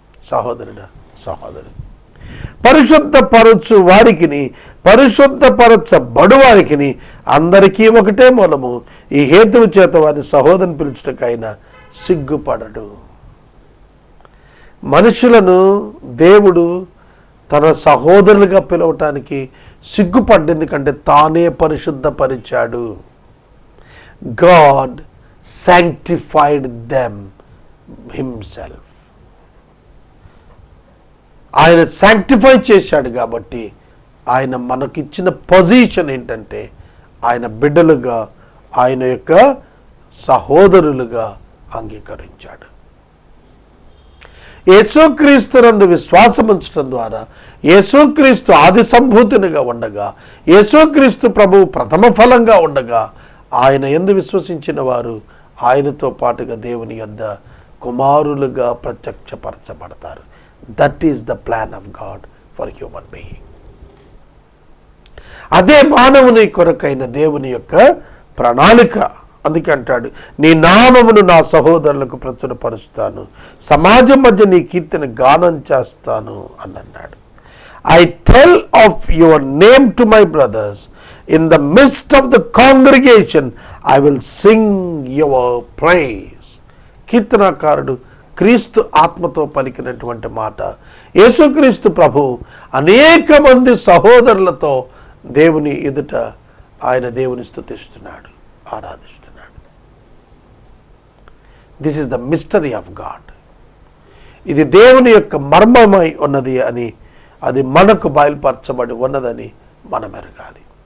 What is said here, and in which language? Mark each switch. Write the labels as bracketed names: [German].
[Telugu] సహోదరుడా, సహోదరు, పరిశుద్ధపరచు వారికిని పరిశుద్ధపరచబడు వారికిని అందరికీ ఒకటే మూలము. ఈ హేతువు చేత వారిని సహోదరుని పిలుచుటకైనా సిగ్గుపడడు. మనుషులను దేవుడు తన సహోదరులుగా పిలవటానికి సిగ్గుపడ్డ, ఎందుకంటే తానే పరిశుద్ధపరిచాడు. [English] God sanctified them himself. [Telugu] ఆయన శాంక్టిఫై చేశాడు కాబట్టి ఆయన మనకిచ్చిన పొజిషన్ ఏంటంటే ఆయన బిడ్డలుగా, ఆయన యొక్క సహోదరులుగా అంగీకరించాడు. యేసుక్రీస్తునందు విశ్వాసం ఉంచడం ద్వారా యేసుక్రీస్తు ఆది సంభూతునిగా ఉండగా, యేసుక్రీస్తు ప్రభువు ప్రథమ ఫలంగా ఉండగా, ఆయన యందు విశ్వసించిన వారు ఆయనతో పాటుగా దేవుని యొద్ద కుమారులుగా ప్రత్యక్షపరచబడతారు. [English] That is the plan of God for human being. [Telugu] అదే మానవుని కొరకైన దేవుని యొక్క ప్రణాళిక. అందుకే అంటాడు, నీ నామమును నా సహోదరులకు ప్రచురపరుస్తాను, సమాజం మధ్య నీ కీర్తిని గానం చేస్తాను అని అన్నాడు. [English] I tell of your name to my brothers. In the midst of the congregation, I will sing your praise. [Telugu] కీర్తనాకారుడు క్రీస్తు ఆత్మతో పలికినటువంటి మాట. యేసుక్రీస్తు ప్రభు అనేక మంది సహోదరులతో దేవుని ఎదుట ఆయన దేవుని స్తుతిస్తున్నాడు, ఆరాధిస్తున్నాడు. [English] This is the mystery of God. [Telugu] ఇది దేవుని యొక్క మర్మమై ఉన్నది అని, అది మనకు బయలుపరచబడి ఉన్నదని మనం ఎరగాలి.